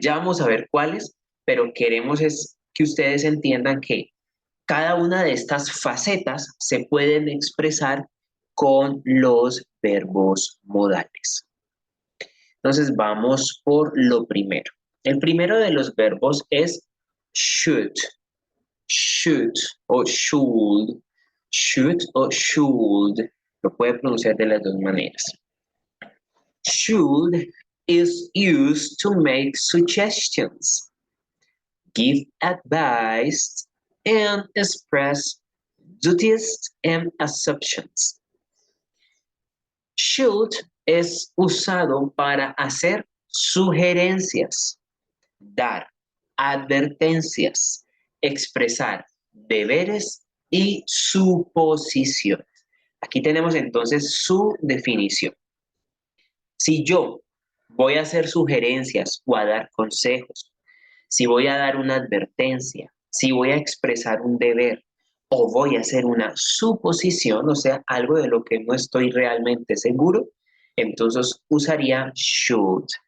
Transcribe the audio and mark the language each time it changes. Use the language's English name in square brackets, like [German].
[Spanish] Ya vamos a ver cuáles, pero queremos es que ustedes entiendan que cada una de estas facetas se pueden expresar con los verbos modales. Entonces vamos por lo primero. El primero de los verbos es should, should o should, should o should. Lo puede pronunciar de las dos maneras. [English] Should is used to make suggestions, give advice, and express duties and assumptions. [Spanish] Should es usado para hacer sugerencias, dar advertencias, expresar deberes y suposiciones. Aquí tenemos entonces su definición. Si yo voy a hacer sugerencias o a dar consejos, si voy a dar una advertencia, si voy a expresar un deber o voy a hacer una suposición, o sea, algo de lo que no estoy realmente seguro, entonces usaría should.